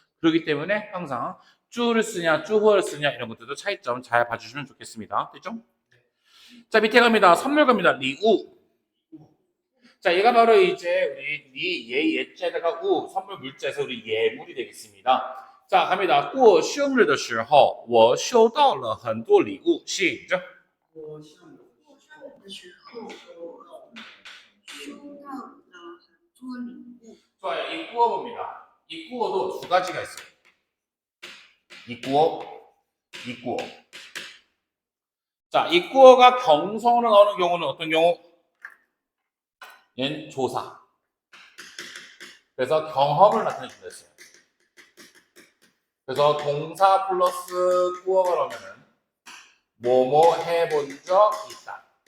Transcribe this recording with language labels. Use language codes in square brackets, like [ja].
[ko] 그렇기 때문에 항상 쭈를 쓰냐 쭈허를 쓰냐 이런 것들도 차이점 잘 봐주시면 좋겠습니다. 됐죠? 자, 밑에 갑니다. 선물 갑니다. 리우. 자, 얘가 바로 이제 우리 예, 예자에다가 우, 선물 물자에서 우리 예물이 되겠습니다. 자, 갑니다. [zh] 过生日的时候,我收到了很多礼物。 [ko] 시작. [zh] 过生日的时候，我收到了很多礼物。 [ko] 좋아요. 이 꾸어 봅니다. 이 꾸어도 두 가지가 있어요. 이 꾸어, 이 꾸어. 자, 이 꾸어가 경성으로 나오는 경우는 어떤 경우? 얘는 조사. 그래서 경험을 나타내준다 했어요. 그래서 동사 플러스 꾸어가 나오면은 뭐뭐 해본 적 있다.